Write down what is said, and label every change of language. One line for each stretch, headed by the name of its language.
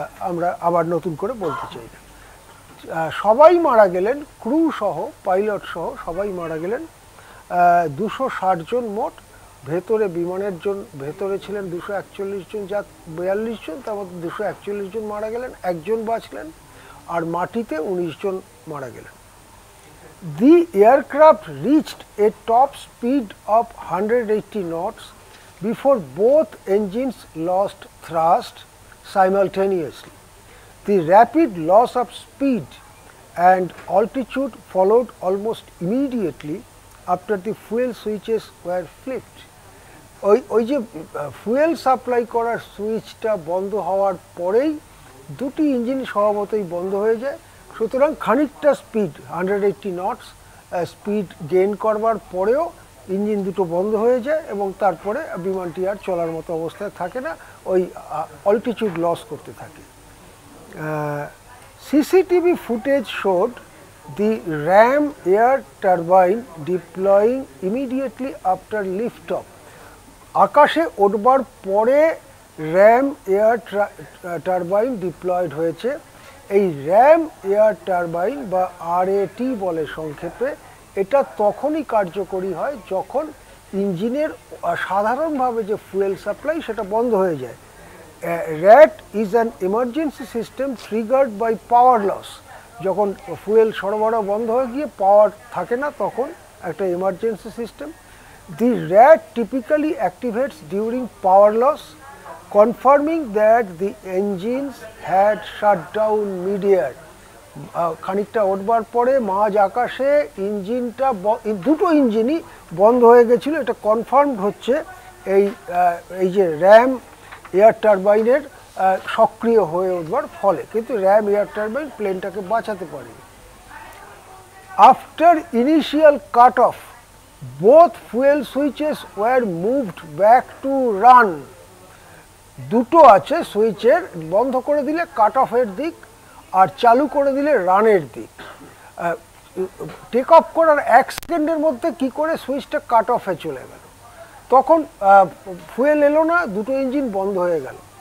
Bangla: আমরা আবার নতুন করে বলতে চাই না। সবাই মারা গেলেন, ক্রু সহ, পাইলট সহ সবাই মারা গেলেন। 260 জন মোট। ভেতরে বিমানের ভেতরে ছিলেন 241 জন, 42 জন, তার মধ্যে 241 জন মারা গেলেন, একজন বাঁচলেন, আর মাটিতে 19 জন মারা গেলেন।
English: The aircraft reached a top speed of 180 knots before both engines lost thrust simultaneously. The rapid loss of speed and altitude followed almost immediately after the fuel switches were flipped.
Bangla: ওই যে ফুয়েল সাপ্লাই করার সুইচটা বন্ধ হওয়ার পরেই দুটি engine স্বভাবতই বন্ধ হয়ে যায়। সুতরাং খানিকটা স্পিড 180 নটস স্পিড গেইন করবার পরেও ইঞ্জিন দুটো বন্ধ হয়ে যায় এবং তারপরে বিমানটি আর চলার মতো অবস্থায় থাকে না, ওই অল্টিটিউড লস করতে থাকে।
English: CCTV footage showed the ram air turbine deploying immediately after liftoff.
Bangla: আকাশে উঠবার পরে র্যাম এয়ার টারবাইন ডিপ্লয়েড হয়েছে। এই র্যাম এয়ার টারবাইন বা RAT বলে সংক্ষেপে, এটা তখনই কার্যকরী হয় যখন ইঞ্জিনের সাধারণভাবে যে ফুয়েল সাপ্লাই সেটা বন্ধ হয়ে যায়।
English: RAT is an emergency system triggered by power loss.
Bangla: যখন ফুয়েল সরবরাহ বন্ধ হয়ে গিয়ে পাওয়ার থাকে না, তখন একটা emergency system.
English: The RAT typically activates during power loss, confirming that the engines had shut down mid-air.
Bangla: খানিকটা উঠবার পরে মাঝ আকাশে ইঞ্জিনটা, দুটো ইঞ্জিনই বন্ধ হয়ে গেছিল, এটা কনফার্মড হচ্ছে এই যে র্যাম এয়ার টারবাইনের সক্রিয় হয়ে উঠবার ফলে। কিন্তু র্যাম এয়ার টারবাইন প্লেনটাকে বাঁচাতে পারেনি।
English: After initial cut off, both fuel switches were moved back to run.
Bangla: দুটো আছে সুইচের, বন্ধ করে দিলে কাট অফের দিক আর চালু করে দিলে রানের দিক। টেক অফ করার 1 সেকেন্ডের মধ্যে কি করে সুইচটা কাট অফে চলে গেল, তখন ফুয়েল এলো না, দুটো ইঞ্জিন বন্ধ হয়ে গেল।